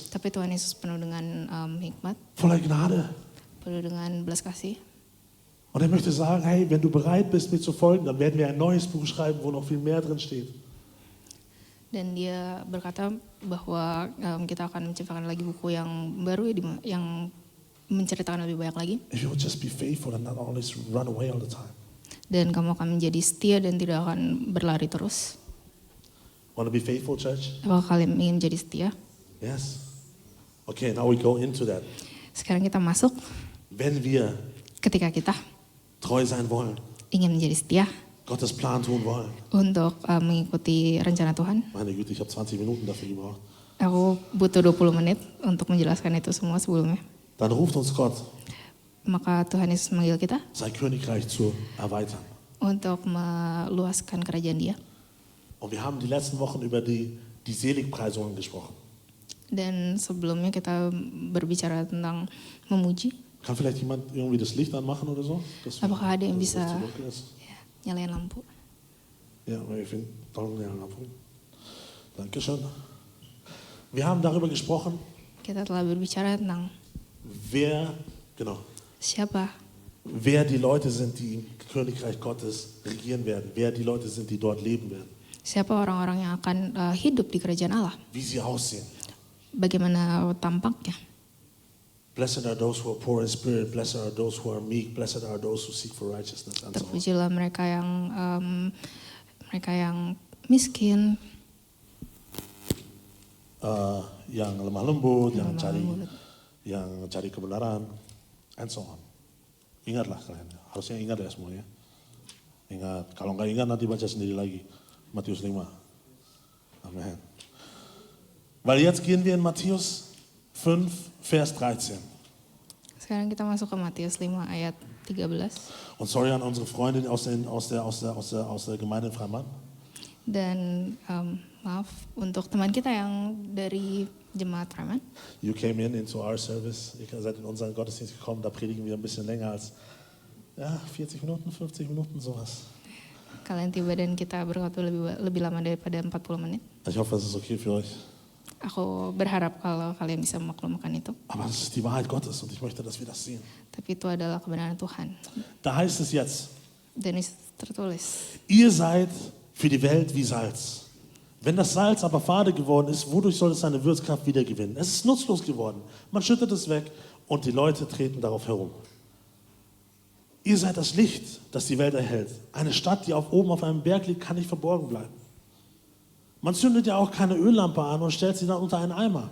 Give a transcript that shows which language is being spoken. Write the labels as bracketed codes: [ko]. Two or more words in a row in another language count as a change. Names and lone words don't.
[id] Tapi Tuhan Yesus penuh dengan hikmat, [de] voller Gnade. [id] penuh dengan belas kasih. [de] Und er möchte sagen, hey, wenn du bereit bist, mir zu folgen, dann werden wir ein neues Buch schreiben, wo noch viel mehr drin steht. [id] Dan dia berkata bahwa kita akan menciptakan lagi buku yang baru yang menceritakan lebih banyak lagi. [en] If you would just be faithful and not always run away all the time. [id] Dan kamu akan menjadi setia dan tidak akan berlari terus. [en] Want to be faithful, church? [id] Apakah kalian ingin menjadi setia? [en] Yes. Okay, now we go into that. [id] Sekarang kita masuk [de] Wenn wir [id] ketika kita [de] treu sein wollen, [id] ingin menjadi setia [de] Gottes Plan tun wollen. [id] untuk mengikuti rencana Tuhan. [de] Meine Güte, ich habe 20 Minuten dafür gebraucht. [id] Aku butuh 20 menit untuk menjelaskan itu semua sebelumnya. [de] Dann ruft uns Gott, [id] Maka Tuhan Yesus memanggil kita [de] sein Königreich zu erweitern. [id] untuk meluaskan kerajaan Dia. [de] Und wir haben die letzten Wochen über die Seligpreisungen gesprochen. [id] Dan sebelumnya kita berbicara tentang memuji. [de] Kann vielleicht jemand irgendwie das Licht anmachen oder so? [id] Apakah ada yang [de] dass es [id] bisa [de] zu dunkel ist? [id] nyalain lampu? [de] Ja, aber ich finde, [id] tolong ja, Lampu. [de] Dankeschön. Wir haben darüber gesprochen, [id] Kita telah berbicara tentang [de] wer die Leute sind, die im Königreich Gottes regieren werden, wer die Leute sind, die dort leben werden, [id] siapa orang-orang yang akan hidup di kerajaan Allah, [de] wie sie aussehen. [id] bagaimana tampaknya. [en] Blessed are those who are poor in spirit, blessed are those who are meek, blessed are those who seek for righteousness, and so on. [id] Terpujilah mereka yang miskin, Yang lemah lembut, yang lemah cari kebenaran, [en] and so on. [id] Ingatlah kalian, harusnya ingat ya semuanya. Ingat, kalau nggak ingat nanti baca sendiri lagi. Matius 5. Amen. [de] Weil jetzt gehen wir in Matthäus 5, Vers 13. [id] Sekarang kita masuk ke Matius 5 ayat 13. [de] Und sorry an unsere Freundin aus der Gemeinde in Freimann. [id] Dan maaf untuk teman kita yang dari jemaat Freeman. [en] You came into our service, [de] ihr seid in unseren Gottesdienst gekommen, da predigen wir ein bisschen länger als 40 Minuten, 50 Minuten, sowas. [id] Kalian tiba dan kita berkhotbah lebih lama daripada 40 menit. [de] Ich hoffe, das ist okay für euch. [id] Aku berharap kalau kalian bisa memaklumkan itu. [de] Aber das ist die Wahrheit Gottes und ich möchte, dass wir das sehen. [id] Tapi itu adalah kebenaran Tuhan. [de] Da heißt es jetzt, Dan itu tertulis. ihr seid für die Welt wie Salz. Wenn das Salz aber fade geworden ist, wodurch soll es seine Würzkraft wieder gewinnen? Es ist nutzlos geworden. Man schüttet es weg und die Leute treten darauf herum. Ihr seid das Licht, das die Welt erhellt. Eine Stadt, die oben auf einem Berg liegt, kann nicht verborgen bleiben. Man zündet ja auch keine Öllampe an und stellt sie dann unter einen Eimer.